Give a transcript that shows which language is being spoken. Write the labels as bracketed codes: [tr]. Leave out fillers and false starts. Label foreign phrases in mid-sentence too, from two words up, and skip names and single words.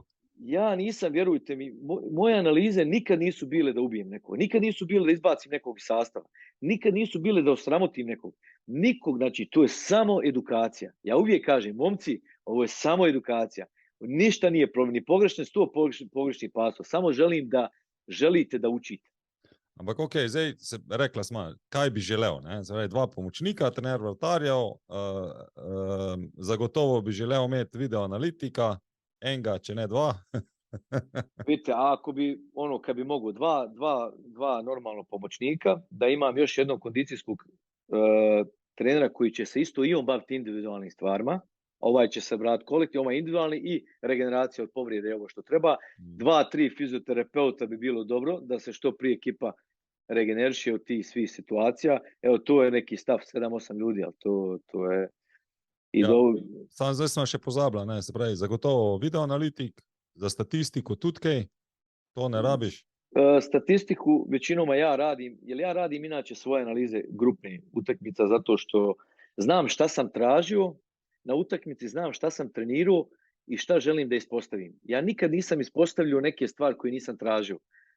[bs] Ja nisam, vjerujte mi, moje analize nikad nisu bile da ubijem nekog, nikad nisu bile da izbacim nekog iz sastava, nikad nisu bile da osramotim nekog. Znači to je samo edukacija. Ja uvijek kažem, momci, ovo je samo edukacija. Ništa nije problem, ni pogrešne 100 pogrešnih pasova, samo želim da želite da učite. [sl] Ampak ok, zdaj se rekla smo, kaj bi želel, ne? Zdaj, 2 pomočnika, trener vrtarjev, zagotovo bi želel imeti video analitika, enega, če ne 2. [bs] Vidite, ako bi, kad bi mogu, dva normalno pomoćnika, da imam još jednog kondicijskog trenera koji će se isto i on baviti individualnim stvarima, ovaj će se brati kolektiv, ovaj individualni i regeneracija od povrijede, ovo što treba. 2-3 fizioterapeuta bi bilo dobro, da se što prije ekipa regeneriše od tih svih situacija. Evo, to je neki stav 7-8 ljudi, ali to je... [sl] Sam zdaj smo še pozabila, ne, se pravi, zagotovo videoanalitik, za statistiko tudi kaj, to ne rabiš? [bs] Statistiku većinoma ja radim, jer ja radim inače svoje analize grupne utakmica, zato što znam šta sam tražio na utakmici, znam šta sam trenirao i šta želim da ispostavim. Ja nikad nisam ispostavljao neke stvari koje nisam tražio.